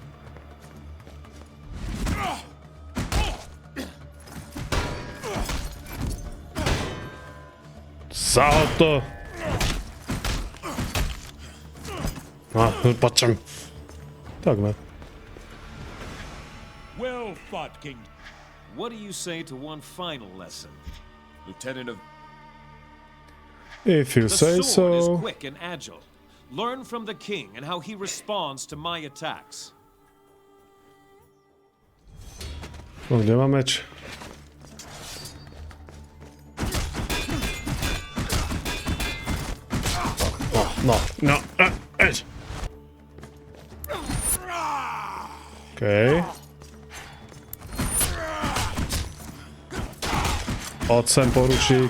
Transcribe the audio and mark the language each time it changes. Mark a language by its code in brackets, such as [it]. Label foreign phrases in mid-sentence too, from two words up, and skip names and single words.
[sk] Zaho to! Poď sem. Tak ne. [en] Well fought, King. What do you say to one final lesson? Lieutenant of... If you say The sword is so. quick and agile. Learn from the king and how he responds to my attacks. [sk] No, kde má meč? No. Okej. Poď sem, poručík.